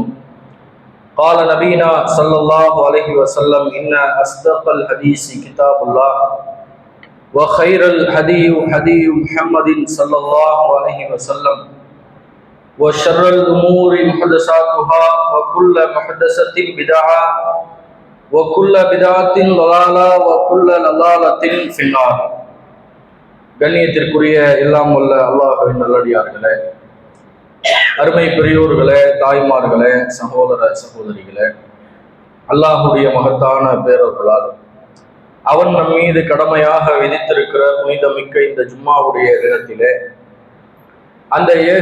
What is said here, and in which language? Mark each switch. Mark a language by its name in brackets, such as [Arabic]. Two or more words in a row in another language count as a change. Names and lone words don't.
[Arabic] قال نبينا صلى الله عليه وسلم إن أصدق الحديث كتاب الله وخير الهدي هدي محمد صلى الله عليه وسلم وشر الأمور محدثاتها وكل محدثة بدعة وكل بدعة ضلالة وكل ضلالة في النار. [Tamil] கண்ணியத்திற்குரிய எல்லாம் வல்ல அல்லாஹ்வின் நல்லடியார்களே, அருமை பெரியோர்களே, தாய்மார்களே, சகோதர சகோதரிகளே, அல்லாஹுடைய மகத்தான பேரர்களால் அவன் நம் மீது கடமையாக விதித்திருக்கிற புனிதமிக்க இந்த ஜும்மாவுடைய தினத்திலே அந்த ஏக